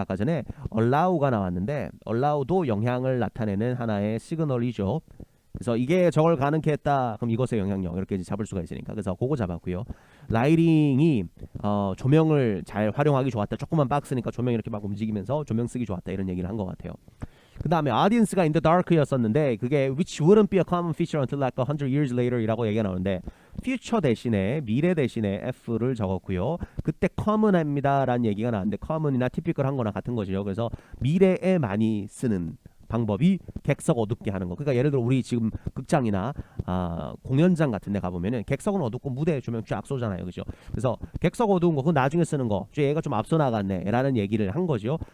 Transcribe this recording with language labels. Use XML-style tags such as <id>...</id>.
<ko>아까 전에 allow가 나왔는데 allow도 영향을 나타내는 하나의 시그널이죠. 그래서 이게 저걸 가능케 했다. 그럼 이것의 영향력 이렇게 잡을 수가 있으니까. 그래서 그거 잡았고요. 라이팅이 조명을 잘 활용하기 좋았다. 조그만 박스니까 조명이 이렇게 막 움직이면서 조명 쓰기 좋았다. 이런 얘기를 한 것 같아요. 그 다음에</ko> <en>audience가 in the dark였었는데 그게 which wouldn't be a common feature until like 100 years later</en> <ko>이라고 얘기가 나오는데 future 대신에 미래 대신에 F를 적었고요. 그때 common합니다 라는 얘기가 나왔는데 common이나 typical 한 거나 같은 거죠. 그래서 미래에 많이 쓰는 방법이 객석 어둡게 하는 거. 그러니까 예를 들어 우리 지금 극장이나 공연장 같은 데 가보면은 객석은 어둡고 무대에 조명 쫙 쏘잖아요. 그죠? 그래서 객석 어두운 거 그건 나중에 쓰는 거. 얘가 좀 앞서 나갔네 라는 얘기를 한 거죠.</ko>